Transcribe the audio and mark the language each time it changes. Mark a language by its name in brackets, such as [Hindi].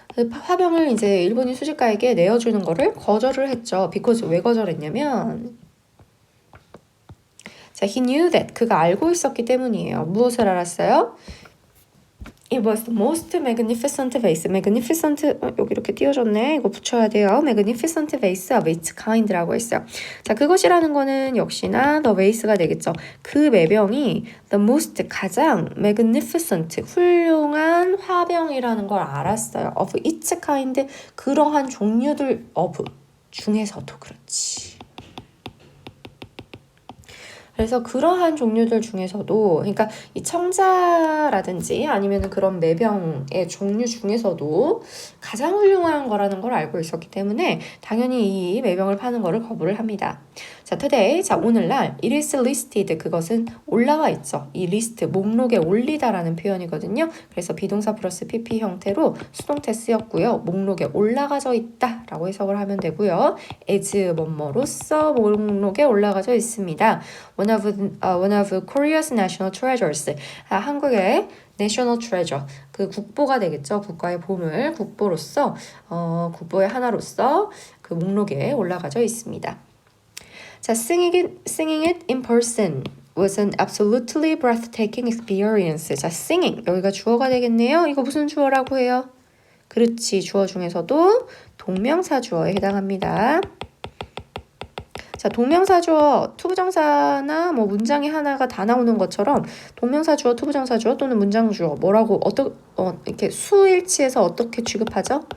[Korean] 화병을 이제 일본인 수집가에게 내어주는 거를 거절을 했죠. [English] because [Korean] 왜 거절했냐면 자, [English] he knew that [Korean] 그가 알고 있었기 때문이에요. 무엇을 알았어요? [English] It was the most magnificent vase. [Korean] magnificent 여기 이렇게 띄워줬네. 이거 붙여야 돼요. [English] magnificent vase of its kind라고 했어요. [Korean] 자, 그것이라는 거는 역시나 [English] the vase [Korean] 가 되겠죠. 그 매병이 [English] the most [Korean] 가장 magnificent 훌륭한 화병이라는 걸 알았어요. [English] of its kind [Korean] 그러한 종류들 of 중에서도 그렇지. 그래서 그러한 종류들 중에서도, 그러니까 이 청자라든지 아니면 그런 매병의 종류 중에서도 가장 훌륭한 거라는 걸 알고 있었기 때문에 당연히 이 매병을 파는 거를 거부를 합니다. 자, [English] today, [Korean] 자, 오늘날 [English] it is listed, [Korean] 그것은 올라와 있죠. 이 리스트, 목록에 올리다라는 표현이거든요. 그래서 비동사 플러스 PP 형태로 수동태 쓰였고요. 목록에 올라가져 있다 라고 해석을 하면 되고요. as 뭐뭐로써 목록에 올라가져 있습니다. [English] one of Korea's national treasures. [Korean] 한국의 [English] national treasure. [Korean] 그 국보가 되겠죠. 국가의 보물, 국보로서, 국보의 하나로서 그 목록에 올라가져 있습니다. [English] 자, singing it in person was an absolutely breathtaking experience. [Korean] 자, singing. 여기가 주어가 되겠네요. 이거 무슨 주어라고 해요? 그렇지. 주어 중에서도 동명사 주어에 해당합니다. 자, 동명사 주어, 투부정사나 뭐 문장이 하나가 다 나오는 것처럼 동명사 주어, 투부정사 주어 또는 문장 주어 뭐라고 이렇게 수일치에서 어떻게 취급하죠?